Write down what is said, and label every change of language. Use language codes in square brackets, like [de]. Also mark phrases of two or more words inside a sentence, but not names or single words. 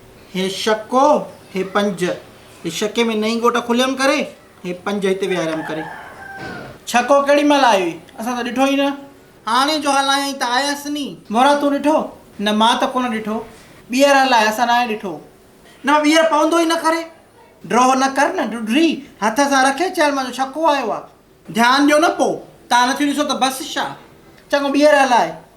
[sd] हे शको हे पंज हे शके में नई गोटा खुलियम करे हे पंज हिते विहारियम करे। छको केड़ी महिल आयो हुई असां त ॾिठो ई न हाणे जो हलायई त आयसि नी मोरा तूं ॾिठो न मां त कोन ॾिठो ॿीहर हलाए असां न ॾिठो न ॿीहर पवंदो ई न करे ड्रॉ न कर न ढुढरी हथ सां रखे चल मुंहिंजो छको आयो आहे ध्यानु ॾियो न पोइ तव्हां नथी ॾिसो त बसि छा चङो ॿीहर हलाए